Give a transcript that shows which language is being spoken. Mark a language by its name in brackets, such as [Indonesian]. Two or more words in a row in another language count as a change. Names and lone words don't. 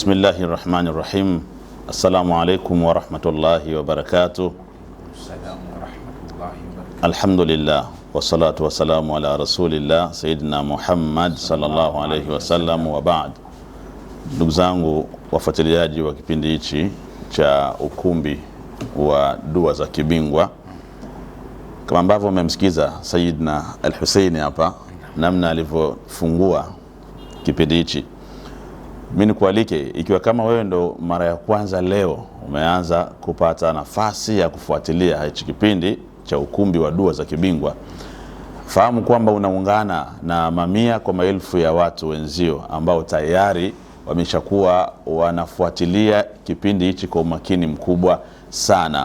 [Arabic] بسم الله الرحمن الرحيم السلام عليكم ورحمة الله وبركاته. الحمد لله والصلاة والسلام على رسول الله سيدنا محمد صلى الله عليه وسلم وبعد. [Swahili] Ndugu zangu wafuatiliaji wa kipindi hichi cha ukumbi wa dua za kibingwa, kama ambavyo umemsikiza Sayyidina Al-Hussein hapa namna alivyofungua kipindi hichi, mimi nikualike, ikiwa kama wewe ndo mara ya kwanza leo umeanza kupata nafasi ya kufuatilia hichi kipindi cha ukumbi wa dua za kibingwa, fahamu kwamba unaungana na mamia kwa maelfu ya watu wenzio ambao tayari wameshakuwa wanafuatilia kipindi hichi kwa umakini mkubwa sana.